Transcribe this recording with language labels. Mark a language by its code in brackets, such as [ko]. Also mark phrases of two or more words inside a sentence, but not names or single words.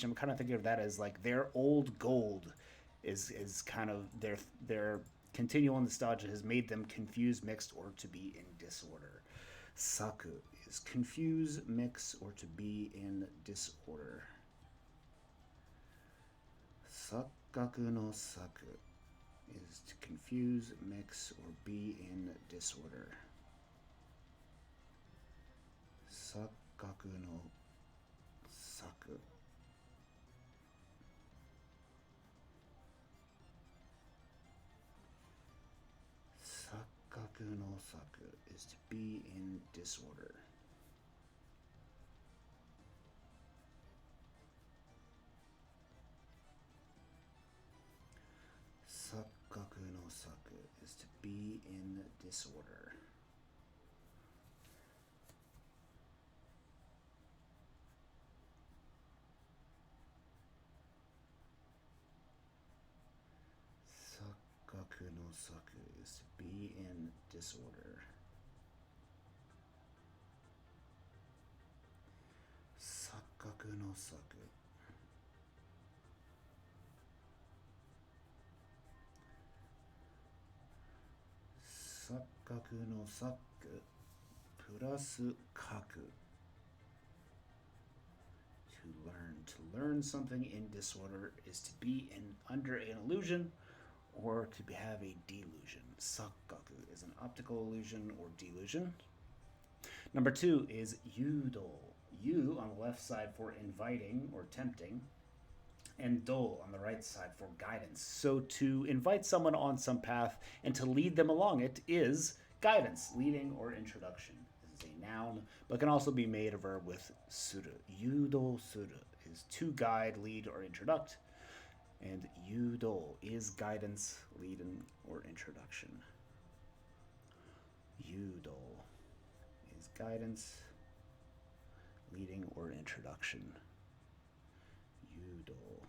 [en] I'm kind of thinking of that as like their old gold is kind of their continual nostalgia has made them confused, mixed, or to be in disorder. Saku is confuse, mix, or to be in disorder. [ja] 錯覚の錯 [en] is to confuse, mix, or be in disorder. [ja] 錯覚の錯. 錯覚の錯 [en] is to be in disorder. [ja] 錯覚の錯 [en] is to be in disorder. [ja] 錯覚の錯 [en] is to be in disorder. [ja] 錯覚の錯. 錯覚の錯 [en] plus kaku. To learn something in disorder is to be under an illusion or to have a delusion. Sakkaku is an optical illusion or delusion. Number 2 is yudo. Yu on the left side for inviting or tempting, and do on the right side for guidance. So to invite someone on some path and to lead them along it is guidance, leading, or introduction. This is a noun, but can also be made a verb with suru. [ja] 誘導する [en] is to guide, lead, or introduct. And yudo is guidance, leading, or introduction. Yudo is guidance, leading, or introduction. Yudo.